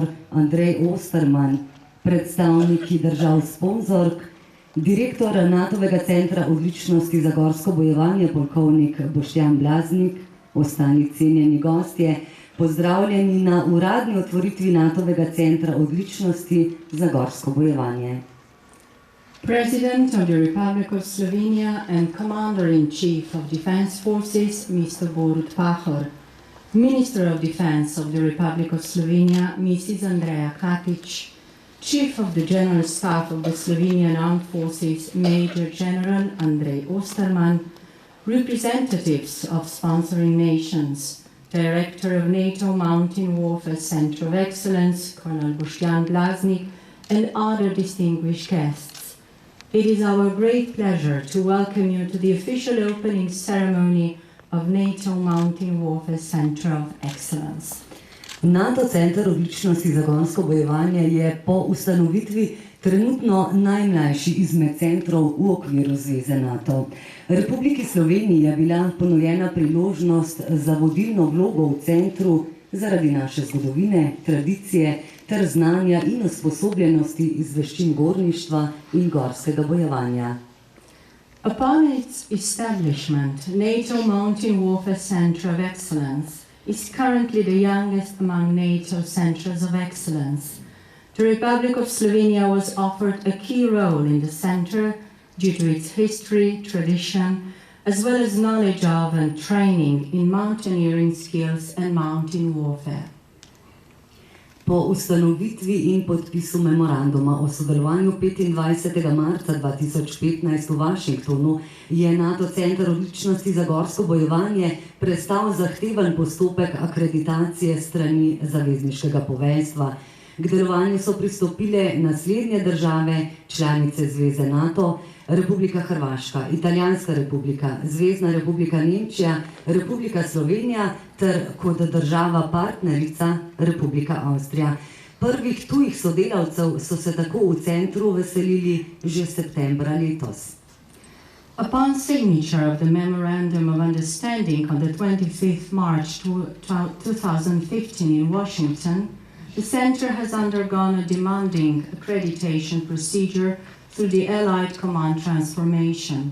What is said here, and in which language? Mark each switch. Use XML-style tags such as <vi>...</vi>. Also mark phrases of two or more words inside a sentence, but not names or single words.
<sl>Andrej Osterman, predstavniki držav sponzork, direktor NATO-vega centra odličnosti za gorsko bojevanje, polkovnik Boštjan Blaznik, ostali cenjeni gostje, pozdravljeni na uradni otvoritvi NATO-vega centra odličnosti za gorsko bojevanje.</sl> <en>President of the Republic of Slovenia and Commander-in-Chief of Defense Forces, Mr. Borut Pahor, Minister of Defense of the Republic of Slovenia, Mrs. Andreja Katič, Chief of the General Staff of the Slovenian Armed Forces, Major General Andrej Osterman, representatives of sponsoring nations, Director of NATO Mountain Warfare Center of Excellence, Colonel Boštjan Blaznik, and other distinguished guests. It is our great pleasure to welcome you to the official opening ceremony of NATO Mountain Warfare Center of Excellence.</en> <sl>NATO Center odličnosti za gorsko bojevanje je po ustanovitvi trenutno najmlajši izmed centrov v okviru Zveze NATO. Republiki Sloveniji je bila ponujena priložnost za vodilno vlogo v centru zaradi naše zgodovine, tradicije ter znanja in usposobljenosti iz veščin gorništva in gorskega bojevanja.</sl> <en>Upon its establishment, NATO Mountain Warfare Center of Excellence is currently the youngest among NATO centers of excellence. The Republic of Slovenia was offered a key role in the center due to its history, tradition, as well as knowledge of and training in mountaineering skills and mountain warfare.</en> <sl>Po ustanovitvi in podpisu memoranduma o sodelovanju 25. marca 2015 v Washingtonu je NATO Center odličnosti za gorsko bojevanje prestal zahteven postopek akreditacije strani zavezniškega poveljstva. K delovanju so pristopile naslednje države, članice Zveze NATO, Republika Hrvaška, Italijanska republika, Zvezna republika Nemčija, Republika Slovenija ter kot država partnerica Republika Avstrija. Prvih tujih sodelavcev so se tako v centru veselili že septembra letos.</sl> <en>Upon signature of the Memorandum of Understanding on the 25th March 2015 in Washington, the Center has undergone a demanding accreditation procedure through the Allied Command Transformation.</en>